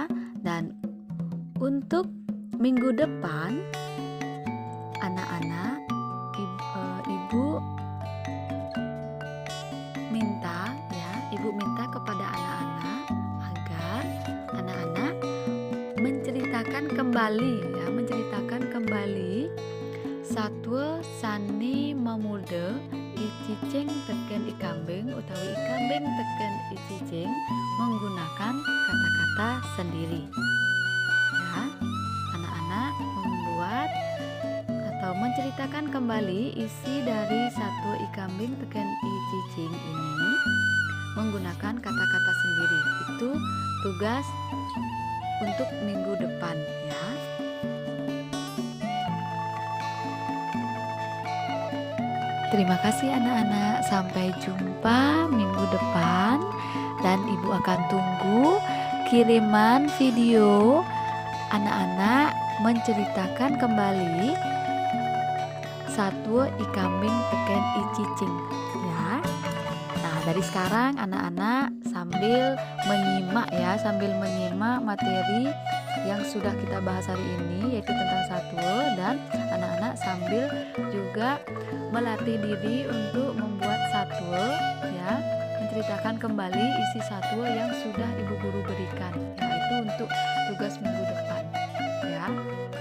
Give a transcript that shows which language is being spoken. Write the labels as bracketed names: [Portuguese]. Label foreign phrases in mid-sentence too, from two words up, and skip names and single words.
[Indonesian] Dan untuk minggu depan anak-anak, Ibu minta kepada anak-anak agar anak-anak menceritakan kembali satwa [Balinese] sani mamuda [Indonesian] icicing teken ikambing utawi ikambing teken icicing menggunakan kata-kata sendiri ya. Anak-anak membuat atau menceritakan kembali isi dari satwa ikambing teken icicing ini menggunakan kata-kata sendiri. Itu tugas untuk minggu depan ya. Terima kasih anak-anak, sampai jumpa minggu depan dan Ibu akan tunggu kiriman video anak-anak menceritakan kembali satwa ikambing teken icicing ya. Nah, dari sekarang anak-anak sambil menyimak materi yang sudah kita bahas hari ini, yaitu tentang satwa, dan anak-anak sambil juga melatih diri untuk membuat satwa ya, menceritakan kembali isi satwa yang sudah Ibu Guru berikan, yaitu untuk tugas minggu depan ya.